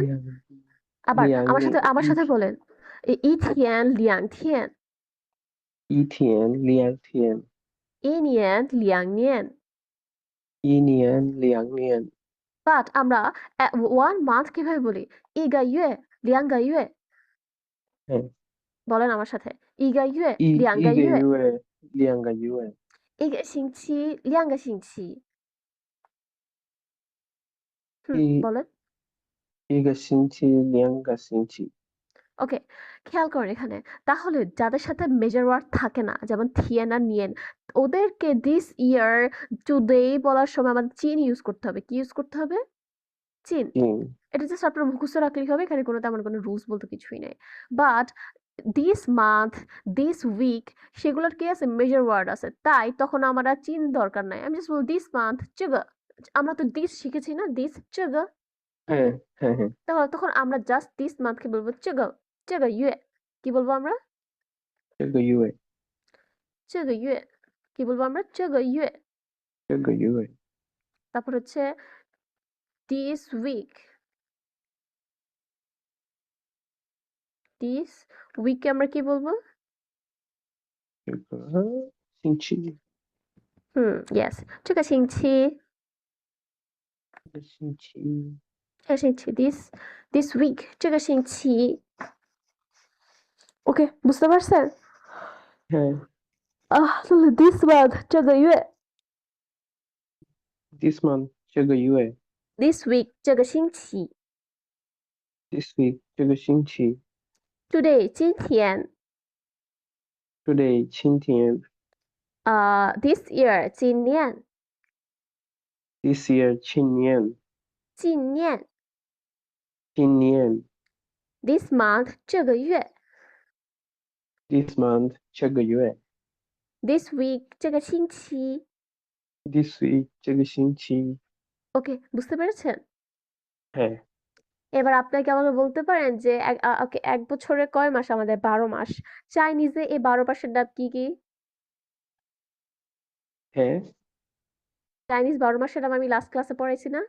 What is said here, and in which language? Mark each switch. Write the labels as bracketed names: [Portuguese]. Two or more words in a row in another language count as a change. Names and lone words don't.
[Chinese] লিয়াং। [Bangla] আবার [Chinese] লিয়াং। [Bangla] আমার সাথে বলেন। [Chinese] 一天，两天, 一天，两天. 一年，两年. 一年，两年. [Bangla] বাট আমরা 1 মান্থ কিভাবে বলি? [Chinese] 1个月, 2个月। [Bangla] হ্যাঁ। বলেন আমার সাথে। [Chinese] 1个月, 2个月, 一个月，2个月。 1个星期, 2个星期。一 [Bangla] বলেন। [Chinese] 一个星期，2个星期。 [Bangla] ওকে, খেয়াল করেন এখানে। তাহলে যাদের সাথে [English] major word [Bangla] থাকে না, যেমন থিয়েন আর নিয়েন, ওদেরকে [English] this year, [Bangla] টুডে বলার সময় আমাদের চিন ইউজ করতে হবে। কি ইউজ করতে হবে? চিন। এটা জাস্ট আপনার মুখস্থ রাখলেই হবে। এখানে কোনো তেমন কোনো রুলস বলতে কিছুই নেই। বাট [English] this month, this week [Bangla] সেগুলোর কি আছে? [English] major word [Bangla] আছে। তাই তখন আমার আর চিন দরকার নাই। আমি জাস্ট বলব [English] this month [Bangla] 这个। আমরা তো দিস শিখেছি না? দিস 这个। হ্যাঁ, হ্যাঁ, হ্যাঁ। তাহলে তখন আমরা জাস্ট [English] this monthকে [Bangla] বলবো [Chinese] 这个月। [Bangla] কি বলবো আমরা? [Chinese] 这个月，这个月। [Bangla] কি বলবো আমরা? [Chinese] 这个月। 这个月。 [Bangla] তারপর হচ্ছে [English] this week। this week [Bangla] কে আমরা কি বলবো? [Chinese] 这个星期。 yes，这个星期。这个星期。这个星期 [English] this week [Chinese] 这个星期。 [Bangla] ওকে, বুঝতে পারছেন? হ্যাঁ। [English] তাহলে this month [Chinese] 这个月 [English] this month， [Chinese] 这个月。 [English] this week [Chinese] 这个星期 [English] this week， [Chinese] 这个星期。 [English] today 今天 today，今天。 this year 今年 this year， [Chinese] 去年。纪念今年。 [English] this month [Chinese] 这个月 [English] this month， [Chinese] 这个月。 [English] this week [Chinese] 这个星期 [English] this week， [Chinese] 这个星期。 [Bangla] ওকে, বুঝতে পেরেছেন? হ্যাঁ। এবার আপনাকে আমাকে বলতে পারেন যে ওকে, 1 বছরে কয় মাস? আমাদের 12 মাস। চাইনিজে এই 12 মাসের নাম কি কি? হ্যাঁ। চাইনিজ 12 মাসের নাম আমি লাস্ট ক্লাসে পড়াইছি না?